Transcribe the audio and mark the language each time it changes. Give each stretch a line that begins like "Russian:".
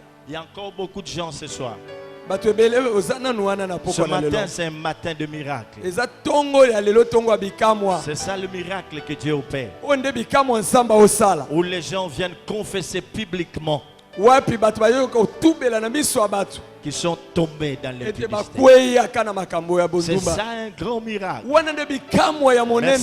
French: Il y a encore beaucoup de gens ce soir.
Lingala: bato ebele oza nanu wana na
French: Ce
Lingala: poko na lelo
French: matin, c'est un matin de miracle.
Lingala: eza tongo ya lelo tongo ya bikamwa
French: C'est ça le miracle que Dieu opère.
Lingala: oyo nde bikamwa nsamba osala
French: Où les gens viennent confesser publiquement
Lingala: wapi bato bayoki kotubela na miso ya bato
French: qu'ils sont tombés dans
Lingala: ete
French: l'impudicité.
Lingala: bakweyaka na makambo ya
French: C'est
Lingala: bozumba
French: ça un grand miracle.
Lingala: wana nde bikamwa ya monene